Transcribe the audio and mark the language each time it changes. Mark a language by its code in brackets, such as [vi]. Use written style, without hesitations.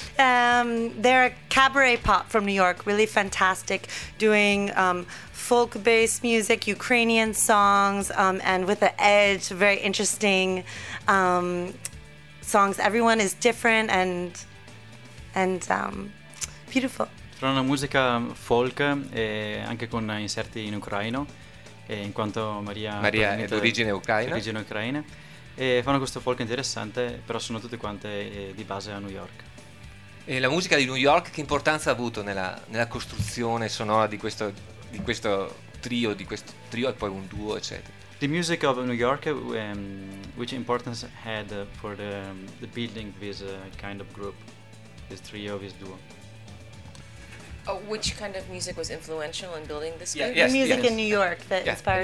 [en] They're a cabaret pop from New York, really fantastic, doing folk-based music, Ukrainian songs, and with an edge, very interesting songs. Everyone is different and beautiful. [it] Tra una musica folk e anche con inserti in ucraino, e in quanto Maria è d'origine ucraina. Origine ucraina. E fanno questo folk interessante, però sono tutte quante di base a New York. E la musica di New York che importanza ha avuto nella costruzione sonora di questo trio e poi un duo, eccetera? [en] The music of New York, which importance had for the building this kind of group, this trio, this duo? Oh, which kind of music was influential in building this group? Yeah, yes, the music, yes. In New York that, yeah, inspired